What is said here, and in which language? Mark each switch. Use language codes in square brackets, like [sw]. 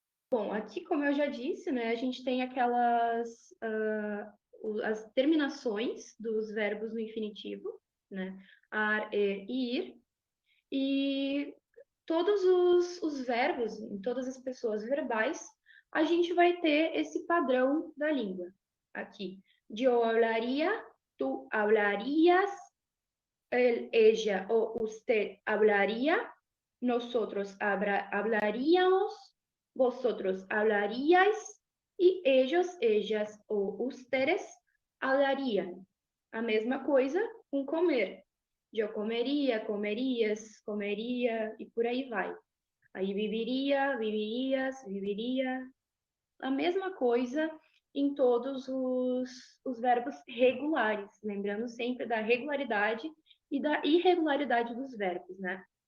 [pt] Bom, aqui, como eu já disse, né, a gente tem as terminações dos verbos no infinitivo, né? Ar, er e ir. E todos os verbos, em todas as pessoas verbais, a gente vai ter esse padrão da língua. [es] Aqui, yo hablaría, tú hablarías, él, ella o usted hablaría, nosotros hablaríamos, vosotros hablaríais e ellos, ellas ou ustedes hablarían. [pt] A mesma coisa com comer. Eu comeria, comerias, comeria e por aí vai. Aí viveria, viverias, viveria. A mesma coisa em todos os verbos regulares, lembrando sempre da regularidade e da irregularidade dos verbos, né?